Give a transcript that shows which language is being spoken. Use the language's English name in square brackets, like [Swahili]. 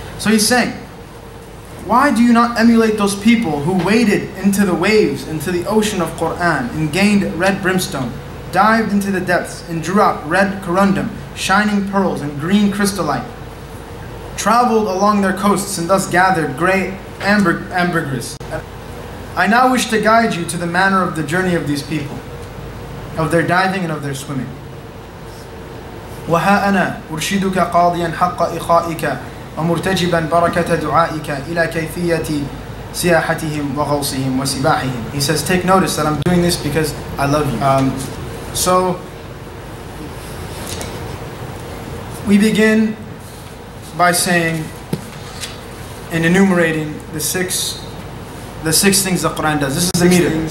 [English] So he's saying, why do you not emulate those people who waded into the waves, into the ocean of Qur'an, and gained red brimstone, dived into the depths and drew out red corundum, shining pearls and green crystallite, traveled along their coasts and thus gathered grey ambergris? I now wish to guide you to the manner of the journey of these people, of their diving and of their swimming. [Arabic] وَهَا أَنَا أُرْشِدُكَ قَاضِيًا حَقَّ إِخَائِكَ ومرتجبا بركة دعائك إلى كيفية سياحتهم وغوصهم وسباحهم. [English] He says, take notice that I'm doing this because I love you. So we begin by saying and enumerating the six things the Quran does. This is the meter.